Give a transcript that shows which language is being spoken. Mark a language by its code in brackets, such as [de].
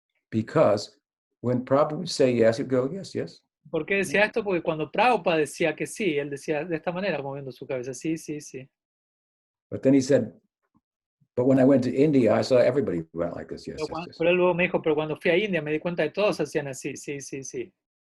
[en] Because when Prabhupada would say yes, you'd go, yes, yes. [es] ¿Por qué decía esto? Porque cuando Prabhupada decía que sí, él decía de esta manera, moviendo su cabeza, sí, sí, sí. [en] But then he said, but when I went to India, I saw everybody went like this, yes, [es] Pero, [en] yes, yes. [es] pero él luego me dijo, pero cuando fui a India me di cuenta de que todos hacían así, sí, sí, sí.